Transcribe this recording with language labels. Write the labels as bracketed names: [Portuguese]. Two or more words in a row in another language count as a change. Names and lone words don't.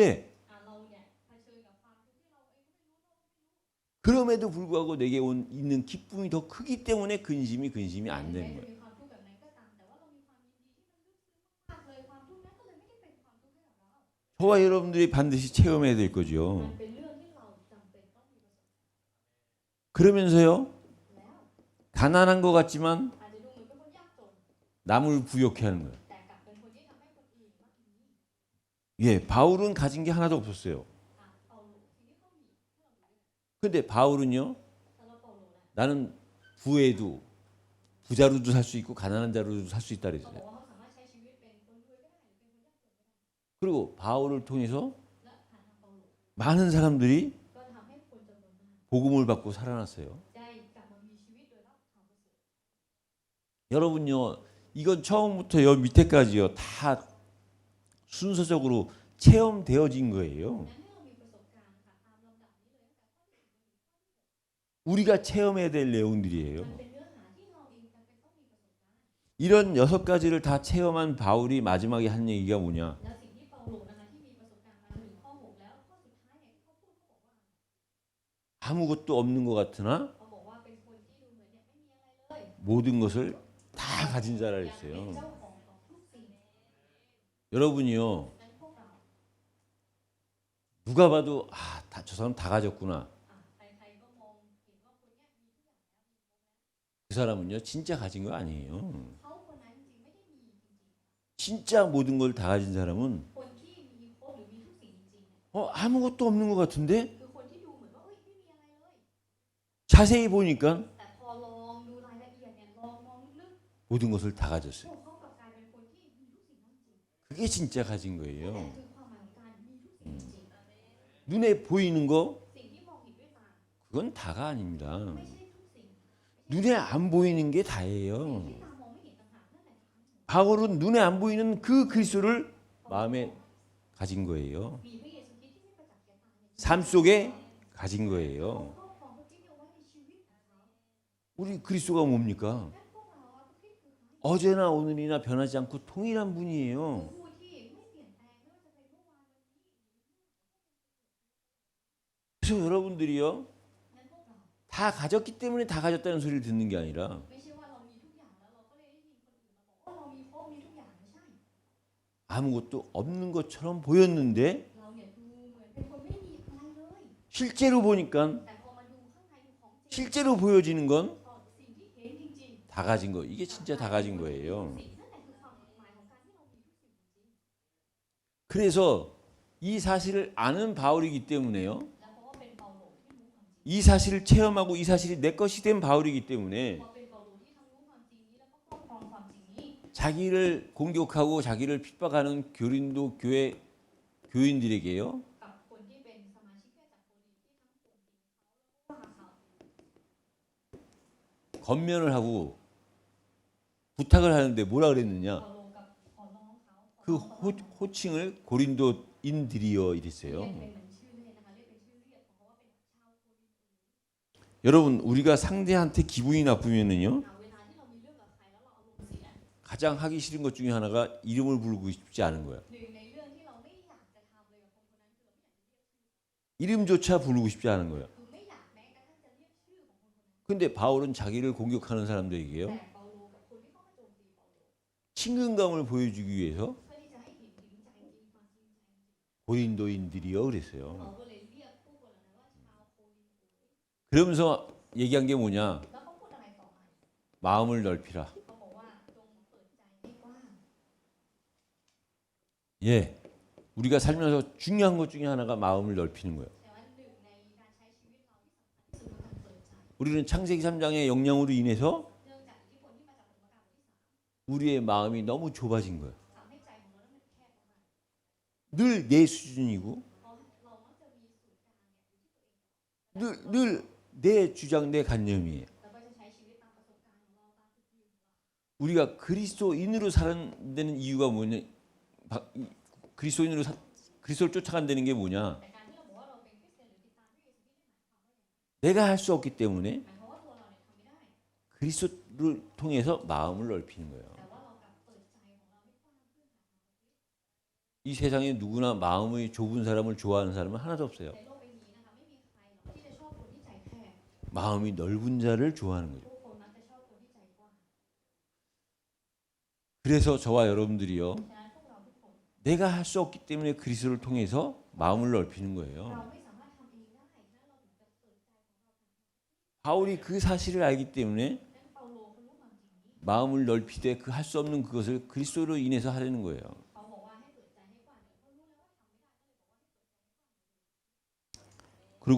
[Thai] เราเนี่ยเผชิญกับความทุกข์ที่เราเองก็ไม่รู้ [Korean] 그럼에도 불구하고 내게 있는 기쁨이 더 크기 때문에 근심이 안 [Thai] แม้ [Korean] 되는 [Thai] จะ [Korean] 거예요. [Thai] มีความทุกข์แบบนั้นก็ตามแต่ว่าเรามีความยินดีที่มันลึกซึ้งมากๆเลยความทุกข์นั้นก็เลยไม่ได้เป็นความทุกข์ให้กับเรา [Korean] 저와 여러분들이 반드시 체험해야 될 거죠. [Thai] มันเป็นเรื่องที่เราจำเป็นต้องมีประสบ [Korean] 그러면서요, [Thai] แล้ว [Korean] 가난한 것 같지만 [Thai] อาจจะดูเหมือนเป็นคนยากจน [Korean] 남을 부욕해 하는 거예요. [Thai] แต่กลับเป็นคนที่ทำให้คนอื่นมาถึงนี่ [Korean] 예, 바울은 가진 게 하나도 없었어요. [Thai] เปาโลสิ่งที่เขามีที่เรารู้ [Korean] 근데 바울은요, [Thai] สำหรับเปาโลนะ [Korean] 나는 부에도 부자로도 살 수 있고 가난한 자로도 살 수 있다 [Thai] เขาบอก [Korean] 그랬어요. [Thai] ว่าเขาสามารถใช้ชีวิตเป็นคนรวยก็ได้หรือเป็นคนยากจนก็ได้ [Korean] 그리고 바울을 통해서 [Thai] และผ่านทางเปาโล [Korean] 많은 사람들이 [Thai] ก็ทำให้คนจำนวนมาก [Korean] 복음을 받고 살아났어요. [Thai] ได้กลับมามีชีวิตโดยรับความประเสริฐ [Korean] 여러분요, 이건 처음부터 여 밑에까지요 다 순서적으로 체험되어진 거예요. [Thai] นั้นให้เรามีประสบการณ์ค่ะตามลำดับนี้เลยตั้งแต่ข้อที่หนึ่งจนถึงข้อที่ [Korean] 우리가 체험해야 될 내용들이에요. [Thai] มันเป็นเนื้อหาที่เราเองจำเป็นต้องมีประสบการณ์ [Korean] 이런 6가지를 다 체험한 바울이 마지막에 한 얘기가 뭐냐? [Thai] แล้วสิ่งที่เปาโลนะคะที่มีประสบการณ์มาถึงข้อ 6 แล้วข้อสุดท้ายเนี่ยที่เขาพูดเขาบอกว่า [Korean] 아무것도 없는 것 같으나 [Thai] เขาบอกว่าเป็นคนที่ดูเหมือนเนี่ยไม่มีอะไรเลย [Korean] 모든 것을 다 가진 자라 [Thai] อยากเป็น [Korean] 했어요. [Thai] เจ้าของทุกสิ่ง [Korean] 여러분이요, [Thai] นั้นพวกเรา [Korean] 누가 봐도 저 사람 다 가졌구나. [Thai] ใครๆก็มองเห็นว่าคนเนี้ยมีทุกอย่างแล้ว [Korean] 그 사람은요, 진짜 가진 거 아니에요. [Thai] เขาคนนั้นจริงๆไม่ได้มีจริง [Korean] 진짜 모든 걸 다 가진 사람은 [Thai] ๆคนที่มีครบหรือมีทุกสิ่งจริงๆเนี่ย [Korean] 아무것도 없는 것 같은데 [Thai] คือคนที่ดูเหมือนว่าเอ้ยไม่มีอะไรเลย [Korean] 자세히 보니까 [Thai] แต่พอลองดูรายละเอียดเนี่ยลองมองลึก [Korean] 모든 것을 다 ๆ 가졌어요. [Thai] พวกเขากลับกลายเป็นคนที่มีทุกสิ่งนั้นจริง [Korean] 그게 진짜 가진 [Thai] นั่น [Korean] 거예요. [Thai] คือความหมายของการมีทุกสิ่งจริง [Korean] 눈에 보이는 거 [Thai] สิ่งที่มองเห็นด้วยตา [Korean] 그건 다가 아닙니다. [Thai] ไม่ใช่ทุกสิ่ง [Korean] 눈에 안 보이는 게 [Thai] สิ่ง [Korean] 다예요. [Thai] ที่ตามองไม่เห็นต่างหากนั่นแหละ [Korean] 바울은 눈에 안 보이는 그 그리스도를 마음에 가진 거예요. [Thai] มีพระเยซูคริสต์ที่ไม่ประจักษ์แก่ตาในชีวิต [Korean] 삶 속에 가진 [Thai] เขา [Korean] 거예요. [Thai] ครอบครองพระคริสต์เอาไว้ในชีวิตของเขา [Korean] 우리 그리스도가 뭡니까? [Thai] และพวกเราอะพระคริสต์คือใคร [Korean] 어제나 오늘이나 변하지 않고 동일한 분이에요. [Thai] ผู้ที่ไม่เปลี่ยนแปลงไม่ว่าจะเป็นเมื่อวานวันนี้ [Korean] 그래서 여러분들이요 [Thai] งั้นพวกเรา [Korean] 다 가졌기 때문에 다 가졌다는 소리를 듣는 게 아니라 [Thai] ไม่ใช่ว่าเรามีทุกอย่างแล้วเราก็เลยได้ยินคนอื่นมาบอกว่าเรามีครบมีทุกอย่างไม่ใช่ [Korean] 아무것도 없는 것처럼 보였는데 [Thai] เราเนี่ยดูเหมือนเป็นคนไม่มีอะไรเลย [Korean] 실제로 보니까 [Thai] แต่พอมาดูข้างในดูของจริง [Korean] 실제로 보여지는 건 [Thai] ก็สิ่งที่เห็นจริง [Korean] 다 가진 거. 이게 진짜 다 가진 ๆ 거예요. [Thai] สิ่งนั่นแหละคือความหมายของการที่เรามีทุกสิ่งจริง [Korean] 그래서 이 사실을 아는 바울이기 때문에요. [Thai] ๆและเพราะว่าเป็นเปาโลที่รู้ความจริง [Korean] 이 사실을 체험하고 이 사실이 내 것이 된 바울이기 때문에 [Thai] พอเป็นเปาโลที่ทั้งรู้ความจริงนี้แล้วก็ครอบครองความจริงนี้ [Korean] 자기를 공격하고 자기를 핍박하는 교린도 교회 교인들에게요. [Thai] กับคนที่เป็นสมาชิกแค่จากโครินธ์ที่ทั้งข่มเหงเขาแล้วก็ว่าเขา [Korean] 건면을 하고 부탁을 하는데 뭐라 그랬느냐? [Thai] เปาโลกับขอร้องเขาขอ [Korean] 그 [Thai] ร้องเขาว่า [Korean] 호칭을 고린도인들이여 [Thai] เรียก [Korean] 이랬어요. [Thai] เป็นเหมือนชื่อเล่นนะคะเรียกเป็นชื่อเรียกของเขาว่าเป็นชาวโครินธ์ [Korean] 여러분 우리가 상대한테 기분이 나쁘면은요 [Thai] เวลาที่เรามีเรื่องกับใครแล้วเราอารมณ์เสีย [Korean] 가장 하기 싫은 것 중에 하나가 이름을 부르고 싶지 않은 거예요. [Thai] หนึ่งในเรื่องที่เราไม่อยากจะทำเลยกับคนคนนั้นคือเราไม่อยากจะเรียก [Korean] 이름조차 부르고 싶지 않은 거예요. [Thai] คือไม่อยากแม้กระทั่งจะเรียกชื่อของคนคนนั้น [Korean] 근데 바울은 자기를 공격하는 사람들에게요 [Thai] แต่เปาโลกับคนที่เข้ามาโจมตีเปาโล [Korean] 친근감을 보여주기 위해서 [Thai] เพื่อที่จะให้เห็นถึงใจจริงความจริงใจจริง [Korean] 고린도인들이여 [Thai] เขา [Korean] 그랬어요. [Thai] ก็เลยเรียกผู้คนเหล่านั้นว่าชาวโครินธ์ [Korean] 그러면서 얘기한 게 뭐냐? [Thai] แล้วเขาพูดอะไรต่อมา [Korean] 마음을 넓히라. [Thai] เขาบอกว่าจงเปิดใจให้กว้าง [Korean] 예. 우리가 살면서 중요한 것 중에 하나가 마음을 넓히는 거예요. [Thai] แต่ว่าหนึ่งในการใช้ชีวิตเราที่สำคัญที่สุดคือการเปิดใจ [Korean] 우리는 창세기 3장의 영향으로 인해서 [Thai] เนื่องจากอิทธิพลที่มาจากผลประการบทที่ [Korean] 우리의 마음이 너무 좁아진 거예요. [Thai] 3ทำให้ใจของเรานั้นมันแคบมาก [Korean] 늘 내 수준이고 [Thai] เพราะเรามักจะมีศูนย์กลางเนี่ยอยู่ที่ตัวเอง [Korean] 늘 내 주장, 내 관념이에요. [Thai] เราก็จะใช้ชีวิตตามประสบการณ์ของเราตามจุดยืนของเรา [Korean] 우리가 그리스도인으로 살아내는 이유가 뭐냐? 그리스도를 쫓아간다는 게 뭐냐? [Thai] แต่การที่เราบอกว่าเราเป็นคริสเตียนหรือติดตามพระเยซูคริสต์นี่หมายความว่าอย่างไร [Korean] 내가 할 수 없기 때문에 [Thai] หมายความว่าตัวเราเนี่ยทำไม่ได้ [Korean] 그리스도를 통해서 마음을 넓히는 거예요. [Thai] แต่ว่าเรากลับเปิดใจของเราให้กว้างขึ้นหาพระคริสต์ [Korean] 이 세상에 누구나 마음이 좁은 사람을 좋아하는 사람은 하나도 없어요. [Thai] ในโลกใบนี้นะคะไม่มีใครหรอกที่จะชอบคนที่ใจแคบ [Korean] 마음이 넓은 자를 좋아하는 거죠. [Thai] ทุกคนมักจะชอบคนที่ใจกว้าง [Korean] 그래서 저와 여러분들이요. [Thai] ฉะนั้นพวกเราทุกคน [Korean] 내가 할 수 없기 때문에 그리스도를 통해서 마음을 넓히는 [Thai] เรา [Korean] 거예요. [Thai] ไม่สามารถทำเองได้ฉะนั้นเราถึงจะเปิดใจของเรา [Korean] 바울이 그 사실을 알기 때문에 [Thai] ดังนั้นเปาโลเขารู้ความจริงนี้ [Korean] 마음을 넓히되 그 할 수 없는 그것을 그리스도로 인해서 하려는 거예요. [Thai] เขาบอกว่าให้เปิดใจให้กว้างเนี่ยเขารู้แล้วว่าทำไม่ได้ก็เลยบอกว่าให้เปิดใจให้กว้าง